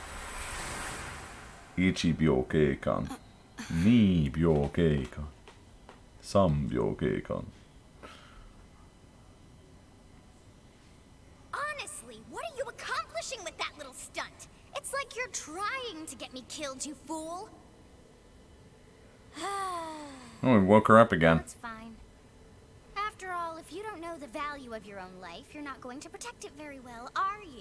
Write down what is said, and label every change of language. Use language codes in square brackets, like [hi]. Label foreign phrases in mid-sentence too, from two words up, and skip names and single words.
[ja] 一秒間。二秒間. 三秒間. [en] Honestly, what are you accomplishing with that little stunt? It's like you're trying to get me killed, you fool. Oh, we woke her up again. That's fine. After all, if you don't know the value of your own life, you're not going to protect it very well, are you?